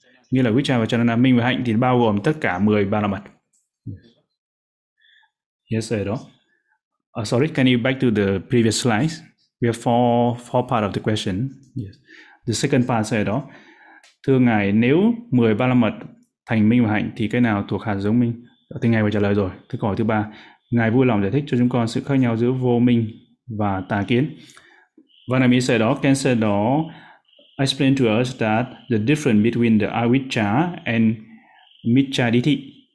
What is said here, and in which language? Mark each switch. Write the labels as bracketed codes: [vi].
[vi] Như là vichā và charana, minh và hạnh thì bao gồm tất cả 13 la mật. [en] Yes, sir. Sorry, can you back to the previous slides? We have four part of the question. Yes. The second part said, [vi] thưa Ngài, nếu 13 la mật thành minh và hạnh thì cái nào thuộc hạt giống minh? Thì Ngài vừa trả lời rồi. Thế câu hỏi thứ ba, Ngài vui lòng giải thích cho chúng con sự khác nhau giữa vô minh và tà kiến. [en] Vanami said, can say đó, explain to us that the difference between the avichā and michchā ditthi.